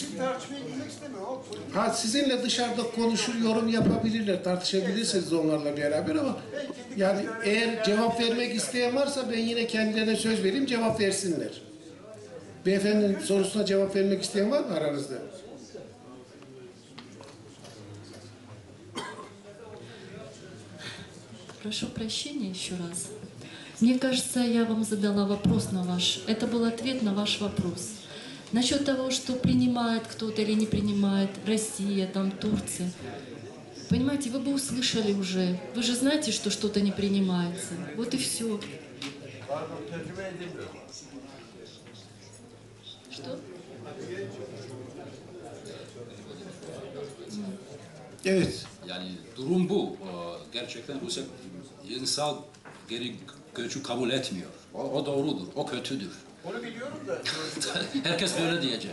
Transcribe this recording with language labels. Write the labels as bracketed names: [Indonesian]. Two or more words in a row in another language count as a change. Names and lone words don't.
[Turkish] Tartışmaya girmek istemiyorum. sizinle dışarıda konuşur, yorum yapabilirler, tartışabilirsiniz onlarla beraber ama yani eğer cevap vermek isteyen varsa ben yine kendilerine söz vereyim, cevap versinler. Beyefendinin sorusuna cevap vermek isteyen var mı aranızda? [Russian] Прошу прощения еще раз. Мне кажется, я вам задала вопрос на ваш... Это был ответ на ваш вопрос. Насчет того, что принимает кто-то или не принимает Россия, там Турция. Понимаете, вы бы услышали уже. Вы же знаете, что что-то не принимается. Вот и все. Что? [Turkish] Evet. Yani durum bu. Gerçekten Rusya insan geri göçü kabul etmiyor. O doğrudur, o kötüdür. Onu biliyorum da. Herkes böyle diyecek.